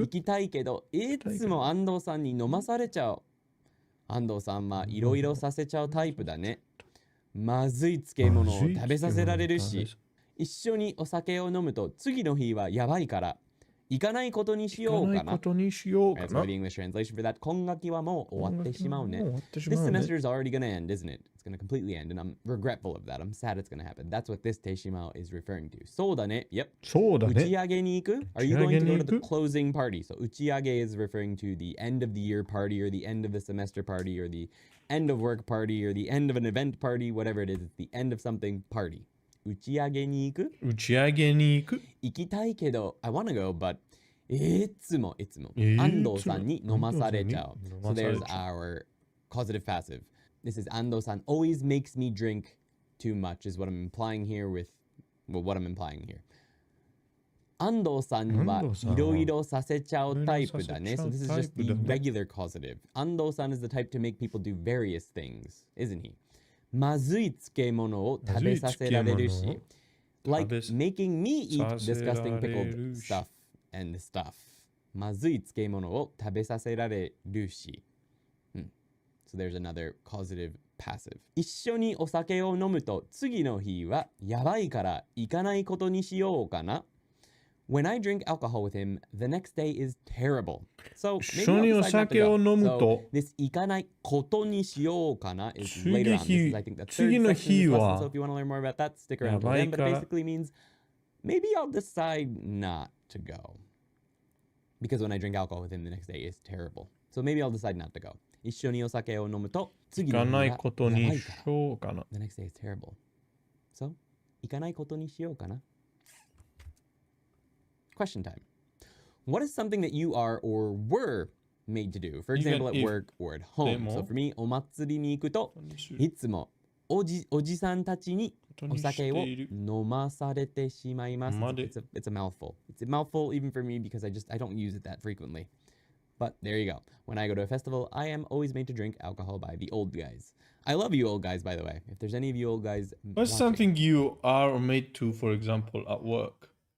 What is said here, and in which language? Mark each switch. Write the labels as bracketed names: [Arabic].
[Japanese] 行きたいけど、いつも安藤さんに飲まされちゃう。安藤さんはいろいろさせちゃうタイプだね。まずい漬物を食べさせられるし、一緒にお酒を飲むと次の日はやばいから、行かないことにしようかな。 [English] That's the English translation for that. [Japanese] 今学期はもう終わってしまうね。 [English] This semester is already gonna end, isn't it? It's gonna completely end, and I'm regretful of that. I'm sad it's gonna happen. That's what this 手島 is referring to. [Japanese] そうだね。 [English] Yep. [Japanese] そうだね。打ち上げに行く? [English] Are you going to go to the closing party? So 打ち上げ is referring to the end of the year party, or the end of the semester party, or the end of work party, or the end of an event party, whatever it is. It's the end of something party. [Japanese] 打ち上げに行く? 打ち上げに行く行きたいけど [English] I wanna go, but [Japanese] いつも安藤さんに飲まされちゃう。 [English] So there's our causative passive. This is 安藤さん always makes me drink too much is what I'm implying here with, well, what I'm implying here. [Japanese] 安藤さんはいろいろさせちゃうタイプだね。 [English] So this is just the regular causative. 安藤さん is the type to make people do various things, isn't he? [Japanese] まずい漬物を食べさせられるし。 [English] Like making me eat disgusting pickled stuff and stuff. [Japanese] まずい漬物を食べさせられるし。 [English] So there's another causative passive. [Japanese] 一緒にお酒を飲むと次の日はやばいから行かないことにしようかな。 [English] When I drink alcohol with him, the next day is terrible. So maybe I'll decide not to go. So this [Japanese] 行かないことにしようかな [English] is later on. This is, I think, the third section of this lesson. So if you want to learn more about that, stick around till then. But it basically means maybe I'll decide not to go. Because when I drink alcohol with him, the next day is terrible. So maybe I'll decide not to go. [Japanese] 一緒にお酒を飲むと次の日はやばいから。 [English] The next day is terrible. [Japanese] So 行かないことにしようかな。 [English] Question time. What is something that you are or were made to do? For example, at work or at home. So for me, [Japanese] お祭りに行くといつもおじさんたちにお酒を飲まされてしまいます。 [English] It's a mouthful. It's a mouthful even for me because I don't use it that frequently. But there you go. When I go to a festival, I am always made to drink alcohol by the old guys. I love you old guys, by the way. If there's any of you old guys What's something you are made to, for example, at work?